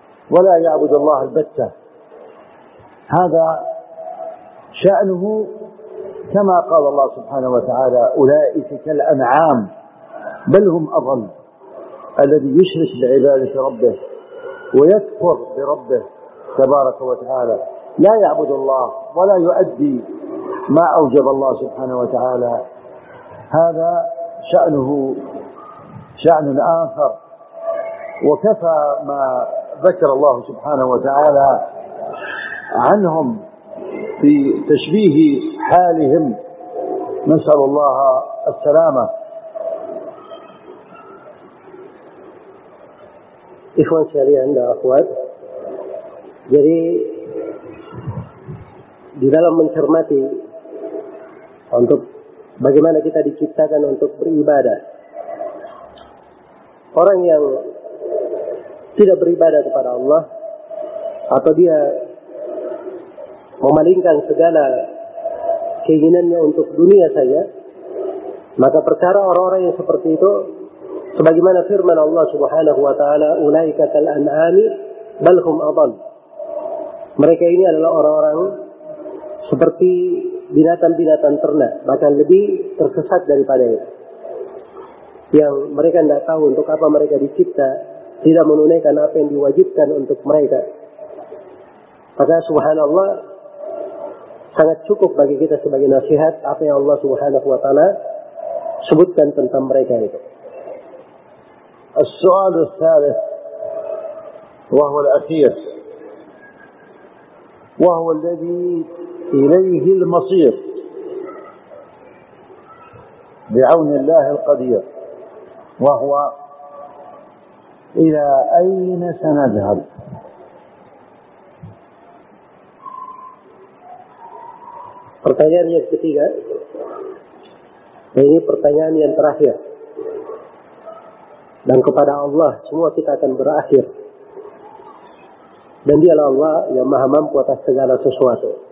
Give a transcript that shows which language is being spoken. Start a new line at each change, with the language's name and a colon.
Arabic: ولا يعبد الله البتة هذا شأنه كما قال الله سبحانه وتعالى أولئك كالأنعام بل هم أضل الذي يشرك بعبادة ربه ويكفر بربه تبارك وتعالى لا يعبد الله ولا يؤدي ما أوجب الله سبحانه وتعالى هذا شأنه شأن آخر وكفى ما ذكر الله سبحانه وتعالى عنهم في تشبيه حالهم نسأل الله السلامة إخوان شريعة أخوات جري
Indonesian: di dalam mencermati untuk bagaimana kita diciptakan untuk beribadah. Orang yang tidak beribadah kepada Allah atau dia memalingkan segala keinginannya untuk dunia saja, maka perkara orang-orang yang seperti itu sebagaimana firman Allah Subhanahu wa taala
Arabic: ulaika kal an'ami bal hum adall.
Indonesian: Mereka ini adalah orang-orang seperti binatang-binatang ternak, bahkan lebih tersesat daripada itu. Yang mereka tidak tahu untuk apa mereka dicipta, tidak menunaikan apa yang diwajibkan untuk mereka. Maka subhanallah, sangat cukup bagi kita sebagai nasihat apa yang Allah subhanahu wa ta'ala sebutkan tentang mereka itu.
Arabic: As-su'al al-thalith, wahu al-akhir, wahu al-ladhi إليه المصير بعون الله القدير وهو إلى أين سنذهب
Indonesian: pertanyaan yang ketiga ini pertanyaan yang terakhir dan kepada Allah semua kita akan berakhir dan dialah Allah yang maha mampu atas segala sesuatu.